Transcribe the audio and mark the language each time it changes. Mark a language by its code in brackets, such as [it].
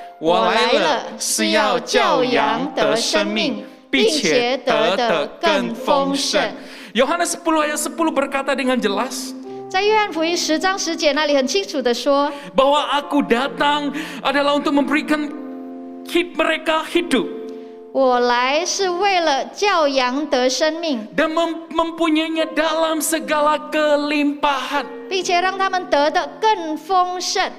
[zh] 我来了，是要叫羊得生命，并且得的更丰盛。 [id] Yohanes 10 ayat 10 berkata dengan jelas [zh] 在约翰福音10章10节那里很清楚的说， [id] bahwa aku datang adalah untuk memberikan mereka hidup [zh] 我来是为了叫羊得生命， [id] dan mempunyainya dalam segala kelimpahan. [zh] 并且让他们得的更丰盛。